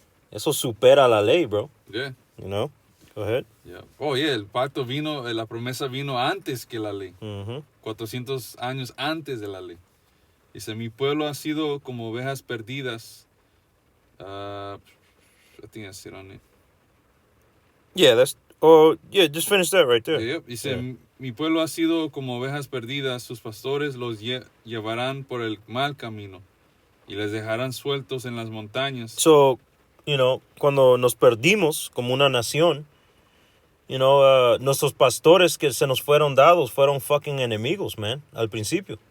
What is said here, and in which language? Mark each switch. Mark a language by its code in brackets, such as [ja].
[es] Eso supera la ley, bro. [en] Yeah. You know? Go ahead. Yeah. Oh, yeah, [es] el pacto vino, la promesa vino antes que la ley. Mhm. 400 años antes de la ley. Dice, mi pueblo ha sido como ovejas perdidas. [en] I think that's it on it. Yeah, just finish that right there. Yep. [es] Dice, mi pueblo ha sido como ovejas perdidas, sus pastores los llevarán por el mal camino y les dejarán sueltos en las montañas. So, cuando nos perdimos como una nación, nuestros pastores que se nos fueron dados fueron fucking enemigos, man, al principio.